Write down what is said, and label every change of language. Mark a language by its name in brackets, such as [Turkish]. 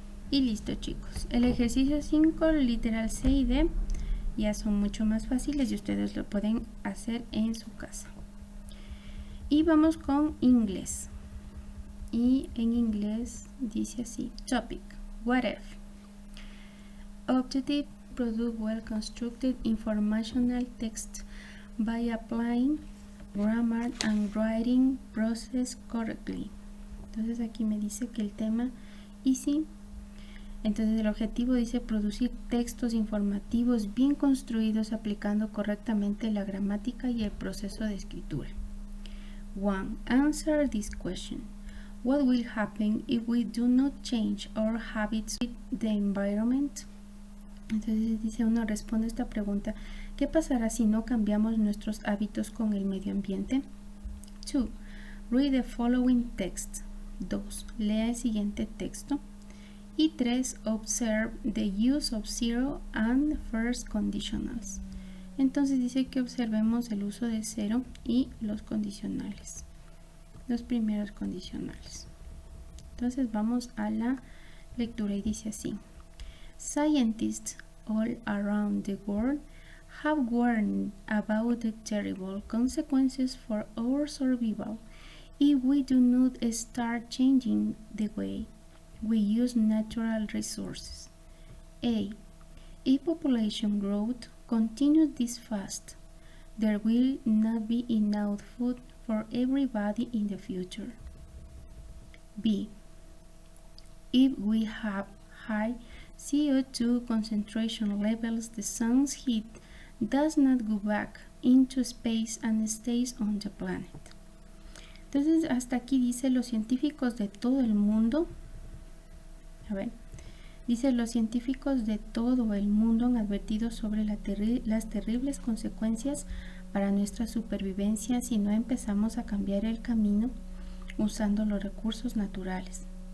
[Spanish] Y listo, chicos, el ejercicio 5, literal C y D, ya son mucho más fáciles y ustedes lo pueden hacer en su casa. Y vamos con inglés. Y en inglés dice así: [English] topic, what if? Objective, produce well-constructed informational text by applying grammar and writing process correctly. [Spanish] Entonces aquí me dice que el tema easy. Entonces el objetivo dice producir textos informativos bien construidos aplicando correctamente la gramática y el proceso de escritura. [English] 1. Answer this question. What will happen if we do not change our habits with the environment? [Spanish] Entonces dice uno, responde esta pregunta: ¿qué pasará si no cambiamos nuestros hábitos con el medio ambiente? [English] 2. Read the following text. 2. [Spanish] Lea el siguiente texto. [English] Y 3. Observe the use of zero and first conditionals. [Spanish] Entonces dice que observemos el uso de 0 y los condicionales, los primeros condicionales. Entonces vamos a la lectura y dice así: [English] Scientists all around the world have warned about the terrible consequences for our survival if we do not start changing the way we use natural resources. A. If population growth continues this fast, there will not be enough food for everybody in the future. B. If we have high CO2 concentration levels, the sun's heat does not go back into space and stays on the planet. [Spanish] Entonces hasta aquí dice los científicos de todo el mundo. Dice los científicos de todo el mundo han advertido sobre las terribles consecuencias para nuestra supervivencia si no empezamos a cambiar el camino usando los recursos naturales.